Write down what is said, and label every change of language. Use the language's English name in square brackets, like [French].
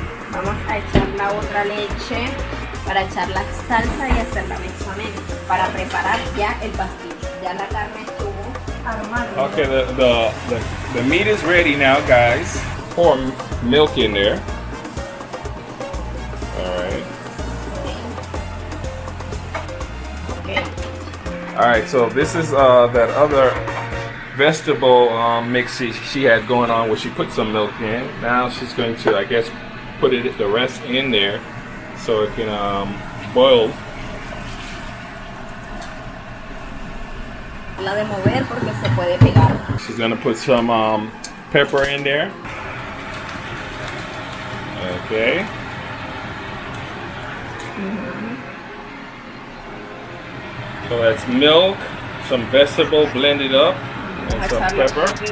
[Spanish] Vamos a echar la otra leche para echar la salsa y hacer la bechamel para preparar ya el pastillo. Ya la carne estuvo armada. [English] Okay, the meat is ready now, guys. Pour milk in there. All right. All right, so this is that other vegetable mix she had going on where she put some milk in. Now she's going to, I guess, put the rest in there so it can boil. [Spanish] La de mover porque se puede pegar. [English] She's gonna put some pepper in there. Okay. So that's milk, some vegetable blended up, and some pepper.